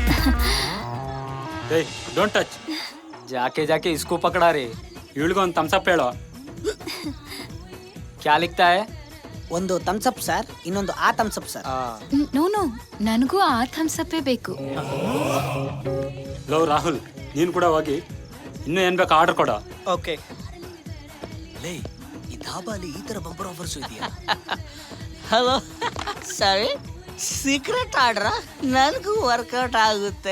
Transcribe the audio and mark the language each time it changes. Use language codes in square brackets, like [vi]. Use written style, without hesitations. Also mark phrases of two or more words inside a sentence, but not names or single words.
[en] hey don't touch. [hi] जाके जाके इसको पकड़ा रे. [kn] ಇವಳಿಗೂ ಒಂದು ಥಮ್ಸ್ ಅಪ್ ಹೇಳೋ. [hi] क्या लिखता है? [kn] ಒಂದು ಥಮ್ಸಪ್ ಸರ್, ಇನ್ನೊಂದು ಆ ಥಮ್ಸಪ್ ಸರ್. ನೋ ನನಗೂ ಆ ಥಮ್ಸಪ್ಪೇ ಬೇಕು. ಲೋ ರಾಹುಲ್, ನೀನು ಕೂಡ ಹೋಗಿ ಇನ್ನೂ ಏನು ಬೇಕು ಆರ್ಡರ್ ಕೊಡ. ಓಕೆ. ಲೇ, ಈ ಧಾಬಾಲಿ ಈ ತರ [en] bumper offers [kn] ಇದೆಯಾ? ಹಲೋ ಸರಿ, [en] secret order [kn] ನನಗೂ ವರ್ಕೌಟ್ ಆಗುತ್ತೆ.